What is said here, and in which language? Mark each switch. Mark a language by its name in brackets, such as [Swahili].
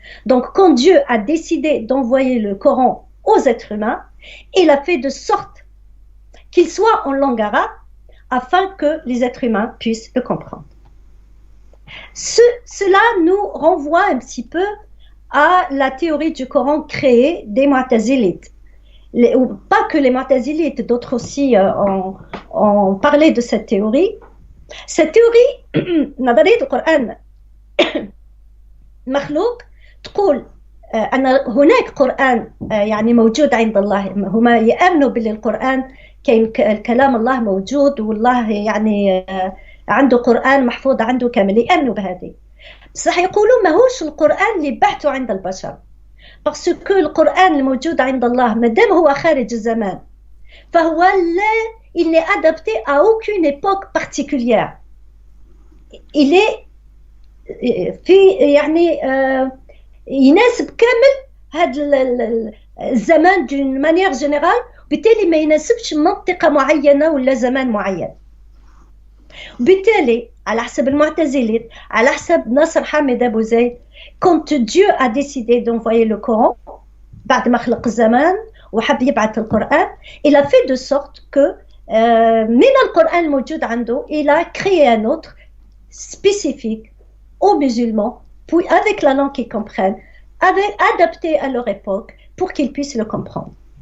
[French] Donc quand Dieu a décidé d'envoyer le Coran aux êtres humains, il a fait de sorte qu'il soit en langue arabe afin que les êtres humains puissent le comprendre. Cela nous renvoie un petit peu à la théorie du Coran créée des Mu'tazilites. Pas que les Mu'tazilites, d'autres aussi ont parlé de cette théorie. Cette théorie, [Arabic] نظرية القرآن مخلوق تقول أن هناك قرآن يعني موجود عند الله. هما يؤمنوا بالقرآن كاين كلام الله موجود والله يعني عنده قرآن محفوظ عنده كامل يؤمنوا بهذه. بصح يقولوا ماهوش القرآن اللي بعثوا عند البشر [French] parce que [Arabic] القرآن الموجود عند الله مادام هو خارج الزمان فهو [French] il n'est adapté à aucune époque particulière. Il est [Arabic] في يعني يناسب كامل هذا الزمان [French] d'une manière générale [Arabic] بالتالي ما يناسبش منطقة معينة ولا زمان معين. بالتالي على حسب المعتزلين على حسب ناصر حامد أبو زيد [French] quand Dieu a décidé d'envoyer le Coran [Arabic] بعد ما خلق الزمان وحب يبعث القرآن [French] il a fait de sorte que [Arabic] من القرآن الموجود عنده [French] il a créé un autre spécifique aux musulmans puis avec la langue qu'ils comprennent adapté à leur époque pour qu'ils puissent le comprendre.